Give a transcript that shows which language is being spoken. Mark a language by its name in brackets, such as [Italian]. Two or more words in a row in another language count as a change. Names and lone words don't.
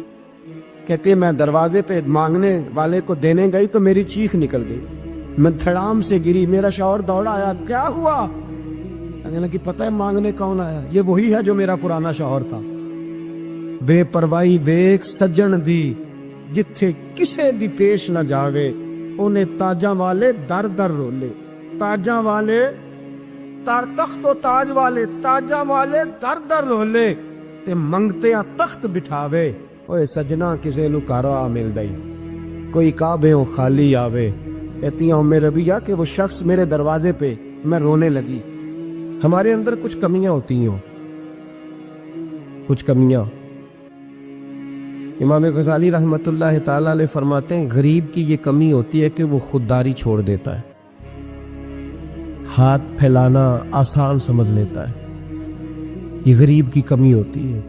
[Urdu] کہتی ہے میں دروازے پہ مانگنے والے کو دینے گئی تو میری چیخ نکل گئی، میں دھڑام سے گری، میرا شوہر دوڑا آیا، کیا ہوا؟ کہنے لگی پتہ ہے مانگنے کون آیا؟ یہ وہی ہے جو میرا پرانا شوہر تھا۔ [Punjabi] بے پرواہی ویک سجن دی جتھے کسے دی پیش نہ جاوے، انہیں تاجاں والے در در رولے، تاجاں والے تار تخت و تاج والے، تاجاں والے در در رولے تے منگتے تخت بٹھاوے۔ اوے سجنا کسے نو کارا مل دئی، کوئی کعبے ہو خالی آوے، [Urdu] کہتی ہوں میں ربیہ کہ وہ شخص میرے دروازے پہ، میں رونے لگی۔ ہمارے اندر کچھ کمیاں ہوتی ہیں، کچھ کمیاں۔ امام غزالی رحمۃ اللہ تعالیٰ علیہ فرماتے ہیں غریب کی یہ کمی ہوتی ہے کہ وہ خودداری چھوڑ دیتا ہے، ہاتھ پھیلانا آسان سمجھ لیتا ہے، یہ غریب کی کمی ہوتی ہے۔